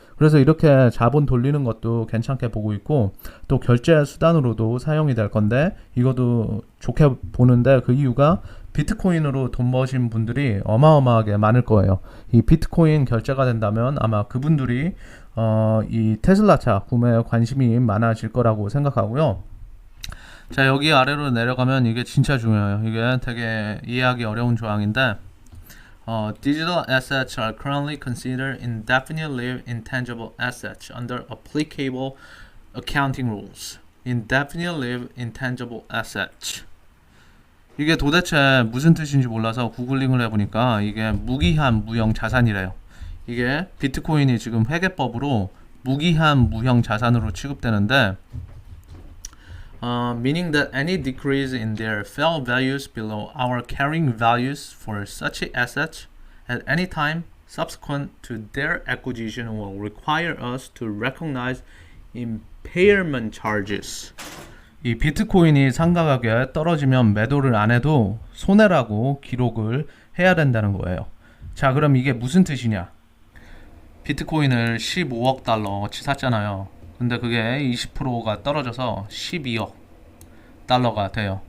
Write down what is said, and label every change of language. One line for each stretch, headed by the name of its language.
Korean: 그래서 이렇게 자본 돌리는 것도 괜찮게 보고 있고 또 결제 수단으로도 사용이 될 건데 이것도 좋게 보는데 그 이유가 비트코인으로 돈 버신 분들이 어마어마하게 많을 거예요. 이 비트코인 결제가 된다면 아마 그분들이 이 테슬라 차 구매에 관심이 많아질 거라고 생각하고요. 자, 여기 아래로 내려가면 이게 진짜 중요해요. 이게 되게 이해하기 어려운 조항인데
English: Digital assets are currently considered indefinite lived intangible assets under applicable accounting rules. Indefinite lived intangible assets.
Korean: 이게 도대체 무슨 뜻인지 몰라서 구글링을 해보니까 이게 무기한 무형 자산이래요. 이게 비트코인이 지금 회계법으로 무기한 무형 자산으로 취급되는데
English: meaning that any decrease in their fair values below our carrying values for such assets at any time subsequent to their acquisition will require us to recognize impairment charges.
Korean: 이 비트코인이 상가가격에 떨어지면 매도를 안 해도 손해라고 기록을 해야 된다는 거예요. 자, 그럼 이게 무슨 뜻이냐? 비트코인을 15억 달러어치 샀잖아요. 근데 그게 20%가 떨어져서 12억 달러가 돼요.